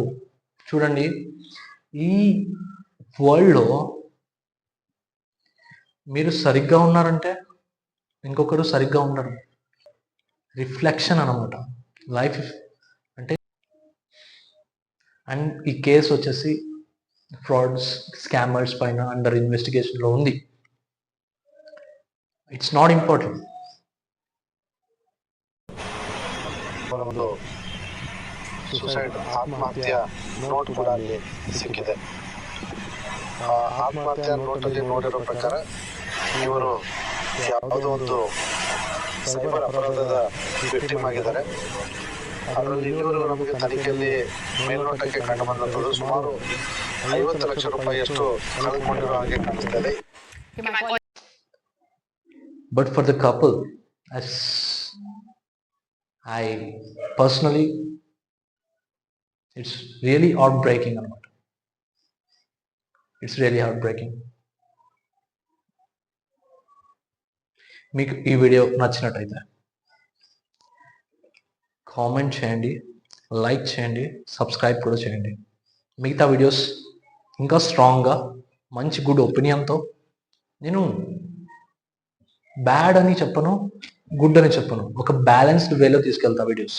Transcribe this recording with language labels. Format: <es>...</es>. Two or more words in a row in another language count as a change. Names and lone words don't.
<te>చూడండి, ఈ వరల్డ్లో మీరు సరిగ్గా ఉన్నారంటే ఇంకొకరు సరిగ్గా ఉండరు. రిఫ్లెక్షన్ అనమాట లైఫ్ అంటే. అండ్ ఈ కేసు వచ్చేసి ఫ్రాడ్స్, స్కామర్స్ పైన</te> <en>under investigation</en> <te>ఉంది.</te> <en>It's not important.</en> <kn>ಸುಸೈಡ್ ಆತ್ಮಹತ್ಯೆ ನೋಟ್ ಕೂಡ ಅಲ್ಲಿ ಸಿಕ್ಕಿದೆ. ಆತ್ಮಹತ್ಯೆ ನೋಟಲ್ಲಿ ನೋಡಿರೋ ಪ್ರಕಾರ ಇವರು ಯಾವುದೋ ಒಂದು ಸೈಬರ್ ಅಪರಾಧದ ವಿಕ್ಟಿಮ್ ಆಗಿದ್ದಾರೆ. ಅದರಲ್ಲಿ ಇವರು ನಮಗೆ ತನಿಖೆಯಲ್ಲಿ ಮೇಲ್ನೋಟಕ್ಕೆ ಕಂಡು ಬಂದಂಥದ್ದು ಸುಮಾರು 50 ಲಕ್ಷ ರೂಪಾಯಿಯಷ್ಟು ಕಳೆದುಕೊಂಡಿರೋ ಹಾಗೆ ಕಾಣಿಸ್ತದೆ.</kn> <en>But for the couple, as I personally, it's really heartbreaking అనమాట. It's really heartbreaking.</en> <te>మీకు ఈ వీడియో నచ్చినట్టయితే కామెంట్ చేయండి, లైక్ చేయండి, సబ్స్క్రైబ్ కూడా చేయండి. మిగతా వీడియోస్ ఇంకా స్ట్రాంగ్గా మంచి</te> <en>good opinion,</en> <te>నేను బ్యాడ్ అని చెప్పను, గుడ్ అని చెప్పను, ఒక</te> <en>balanced way</en> <te>తీసుకెళ్తా వీడియోస్.</te>